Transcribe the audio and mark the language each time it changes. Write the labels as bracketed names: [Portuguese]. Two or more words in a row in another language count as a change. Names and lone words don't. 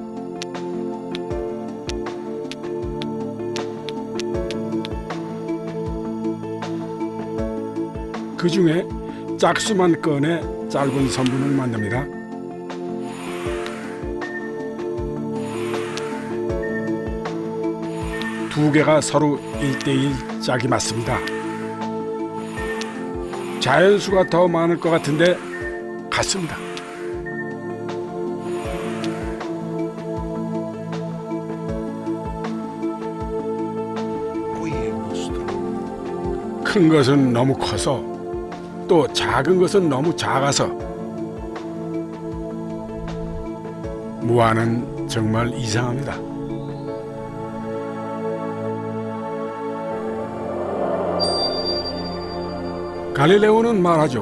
[Korean] 그 중에 짝수만 꺼내 짧은 선분을 만듭니다. 두 개가 서로 1대1 짝이 맞습니다. 자연수가 더 많을 것 같은데 같습니다. [Italian] Qui è il nostro. [Korean] 큰 것은 너무 커서 또 작은 것은 너무 작아서 무한은 정말 이상합니다. 갈릴레오는 말하죠.